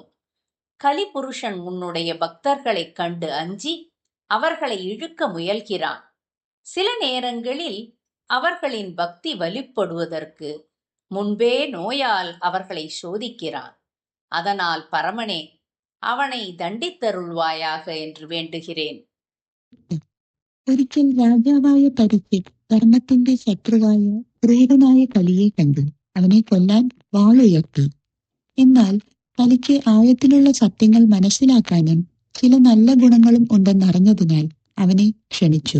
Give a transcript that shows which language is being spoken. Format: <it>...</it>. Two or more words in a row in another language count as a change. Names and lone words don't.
<ta>கலிபுருஷன் உன்னுடைய பக்தர்களைக் கண்டு அஞ்சி அவர்களை இழுக்க முயல்கிறான். சில நேரங்களில் அவர்களின் பக்தி வலுப்படுவதற்கு முன்பே நோயால் அவர்களை சோதிக்கிறான். அதனால் பரமனே, அவனை தண்டித்தருள்வாயாக என்று வேண்டுகிறேன்.</ta> <ml>ഒരിക്കൽ രാജാവായ പരീക്ഷിത് ധർമ്മത്തിന്റെ ശത്രുവായ ക്രൂരനായ കലിയെ കണ്ടു. അവനെ കൊല്ലാൻ വാളുയർത്തി. എന്നാൽ കലിക്ക് ആഴത്തിലുള്ള സത്യങ്ങൾ മനസ്സിലാക്കാനും ചില നല്ല ഗുണങ്ങളും ഉണ്ടെന്നറിഞ്ഞതിനാൽ അവനെ ക്ഷണിച്ചു.</ml>